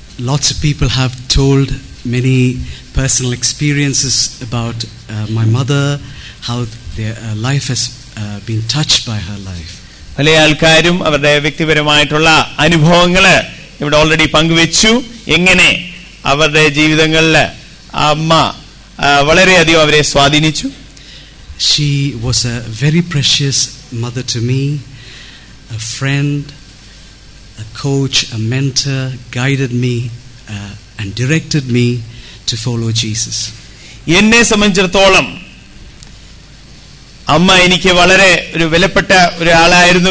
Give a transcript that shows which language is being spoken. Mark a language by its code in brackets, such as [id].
[en] Lots of people have told many personal experiences about my mother, how their life has been touched by her life. [ml] പല ആൾക്കാരും അവരുടെ വ്യക്തിപരമായിട്ടുള്ള അനുഭവങ്ങള് ഇവിടെ already പങ്കുവെച്ചു. എങ്ങനെ അവരുടെ ജീവിതങ്ങളിൽ അമ്മ വളരെയധികം അവരെ സ്വാധീനിച്ചു. [en] She was a very precious mother to me, a friend, a coach, a mentor, guided me and directed me to follow Jesus. [ml] എന്നെ സംബന്ധിച്ചിടത്തോളം അമ്മ എനിക്ക് വളരെ ഒരു വിലപ്പെട്ട ഒരാളായിരുന്നു.